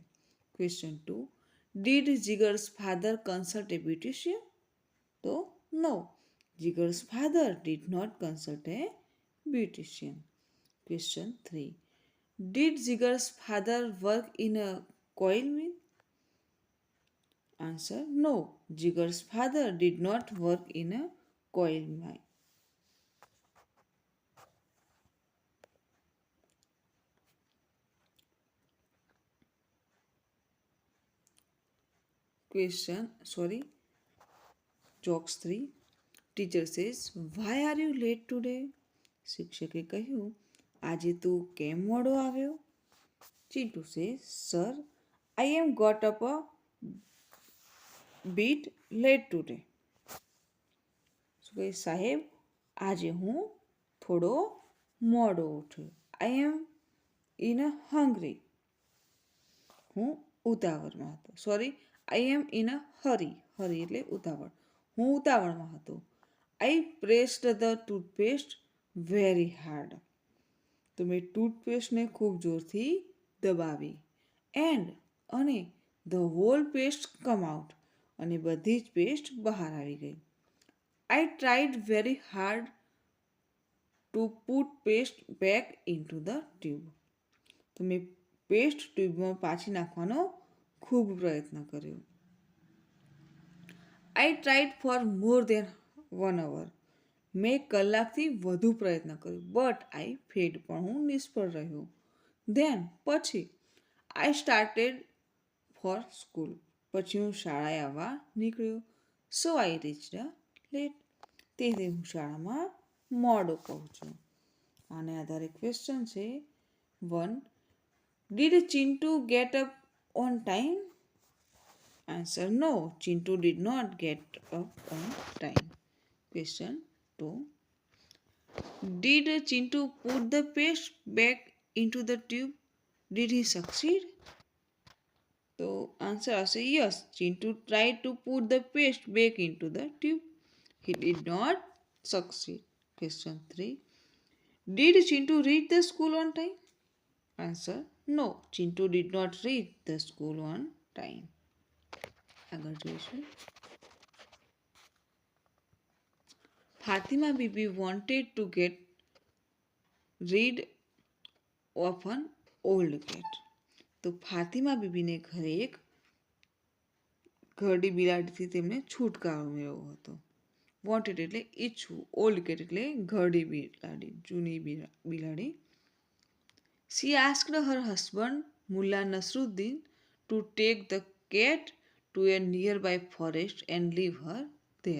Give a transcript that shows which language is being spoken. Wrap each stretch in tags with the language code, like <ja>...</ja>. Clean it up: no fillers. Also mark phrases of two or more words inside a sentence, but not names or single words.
<en>Question 2, did Jigar's father consult a beautician? તો no, Jigar's father did not consult a beautician. Question 3, did Jigar's father work in a coil mill? Answer, no, Jigar's father did not work in a coal mine. Jokes 3. Teacher says, why are you late today?</en> <gu>શિક્ષકે કહ્યું, આજે તું કેમ મોડો આવ્યો?</gu> <en>ચીટુ says, sir, I am got up a bit late today.</en> <gu>સાહેબ, આજે હું થોડો મોડો ઉઠ્યો.</gu> <en>I am in a hungry.</en> <gu>હું ઉતાવળમાં હતો.</gu> <en>I am in a hurry.</en> <gu>હરી એટલે ઉતાવળ. હું ઉતાવળમાં હતો.</gu> <en>I pressed the toothpaste very hard.</en> <gu>તો મેં ટૂથપેસ્ટને ખૂબ જોરથી દબાવી.</gu> <en>અને the whole paste come out.</en> <gu>અને બધી જ પેસ્ટ બહાર આવી ગઈ.</gu> <en>I tried very hard to put paste back into the tube.</en> <gu>તો મેં પેસ્ટ ટ્યુબમાં પાછી નાખવાનો ખૂબ પ્રયત્ન કર્યો.</gu> <en>I tried for more than 1 hour.</en> <gu>મેં કલાકથી વધુ પ્રયત્ન કર્યો.</gu> <en>but I failed,</en> <gu>પણ હું નિષ્ફળ રહ્યો.</gu> <en>પછી I started for school.</en> <gu>પછી હું શાળાએ આવવા નીકળ્યો.</gu> <en>so I reached late.</en> <gu>તેથી હું શાળામાં મોડો પહોંચ્યો. આને આધારે ક્વેશ્ચન છે 1.</gu> <en>Did Chintu get up on time? Answer no. Chintu did not get up on time. ક્વેશ્ચન 2. Did Chintu put the paste back into the tube? Did he succeed?</en> <gu>તો આન્સર આવશે</gu> <en>યસ. Chintu try to put the paste back into the tube. He did not succeed. Question 3. Did Chintu reach the school on time? Answer no. Chintu did not reach the school on time.</en> <gu>આગળ જોઈશું.</gu> <en>Fatima Bibi wanted to get rid of an old cat.</en> <gu>તો ફાતિમા બીબીને ઘરે એક ઘરડી બિલાડીથી તેમને છુટકારો મેળવવો હતો. વોન્ટેડ એટલે ઈચ્છવું,</gu> <en>old cat</en> <gu>એટલે ઘરડી બિલાડી, જૂની બિલાડી.</gu> <en>She asked her husband Mulla Nasruddin to take the cat to a near by forest and leave her there.</en>